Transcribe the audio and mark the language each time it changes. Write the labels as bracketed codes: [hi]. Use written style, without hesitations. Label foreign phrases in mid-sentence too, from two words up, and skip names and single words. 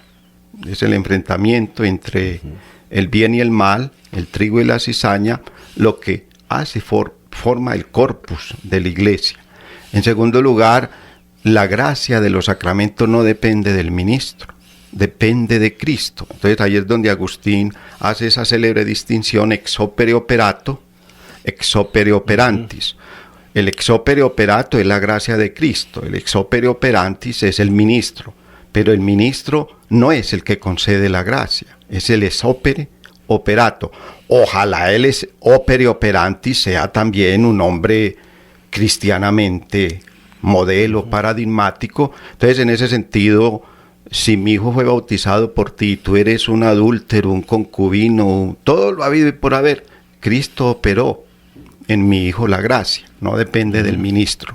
[es] Es el enfrentamiento entre el bien y el mal, el trigo y la cizaña, lo que hace forma el corpus de la iglesia. En segundo lugar, la gracia de los sacramentos no depende del ministro, depende de Cristo. Entonces ahí es donde Agustín hace esa célebre distinción [la] ex opere operato, ex opere operantis. [es] El [la] ex opere operato [es] es la gracia de Cristo, el [la] ex opere operantis [es] es el ministro, pero el ministro no es el que concede la gracia, es el [la] ex opere operato. [es] Ojalá el [la] ex opere operantis [es] sea también un hombre cristianamente modelo, paradigmático. Entonces, en ese sentido, si mi hijo fue bautizado por ti, tú eres un adúltero, un concubino, todo lo habido y por haber, Cristo operó en mi hijo la gracia, no depende del ministro.